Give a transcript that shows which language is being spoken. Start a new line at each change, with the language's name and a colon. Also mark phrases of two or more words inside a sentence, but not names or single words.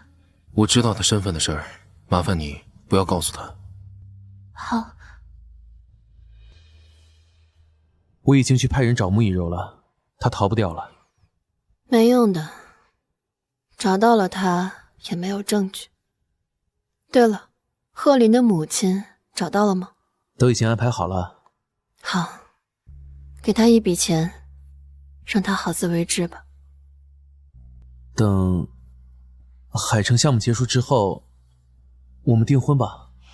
Chinese: 我知道他身份的事兒，麻煩你不要告訴他。好。我已經去派人找穆以柔了，他逃不掉了。沒用的，找到了他也沒有證據。對了，賀林的母親找到了嗎？都已經安排好了。好，給他一筆錢，讓他好自為之吧。等海城項目結束之後，我們訂婚吧。